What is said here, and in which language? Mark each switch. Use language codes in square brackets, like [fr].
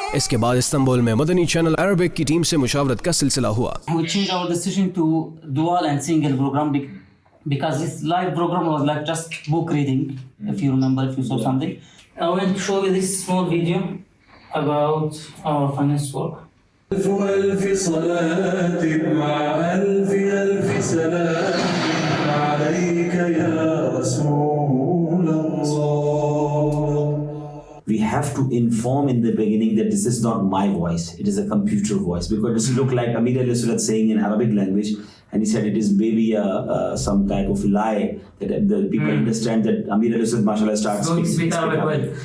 [ur] اس کے بعد استنبول میں مدنی چینل عربک کی ٹیم سے مشاورت کا سلسلہ ہوا۔ [en] We changed our decision to dual and single program because this live program was like just book reading, if you remember, if you saw something. I want to show you this small video about our finance work. [ar] ألف صلاة مع ألف سلام عليك يا رسول الله. [en] We have to inform in the beginning that this is not my voice, it is a computer voice, because it doesn't look like Amir al-Sulat saying in Arabic language, and he said it is maybe some type of lie that the people understand that Amir al-Sulat mashallah starts speaking Arabic.